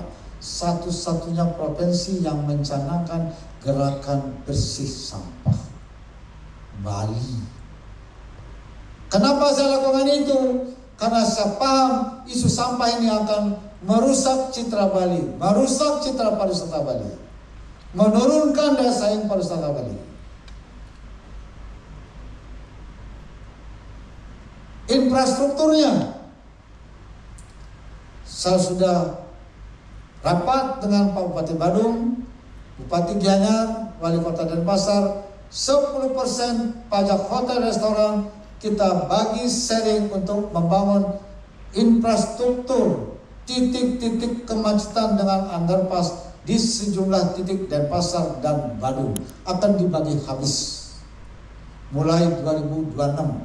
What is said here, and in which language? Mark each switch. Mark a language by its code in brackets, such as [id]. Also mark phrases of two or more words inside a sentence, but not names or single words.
[id] Satu-satunya provinsi yang mencanangkan gerakan bersih sampah, Bali. Kenapa saya lakukan itu? Karena saya paham isu sampah ini akan merusak citra Bali, merusak citra pariwisata Bali, menurunkan daya saing pariwisata Bali. Infrastrukturnya, saya sudah rapat dengan Pak Bupati Badung, Bupati Gianyar, Wali Kota Denpasar, 10% pajak hotel restoran kita bagi sharing untuk membangun infrastruktur titik-titik kemacetan dengan underpass di sejumlah titik Denpasar dan Badung akan dibagi habis mulai 2026.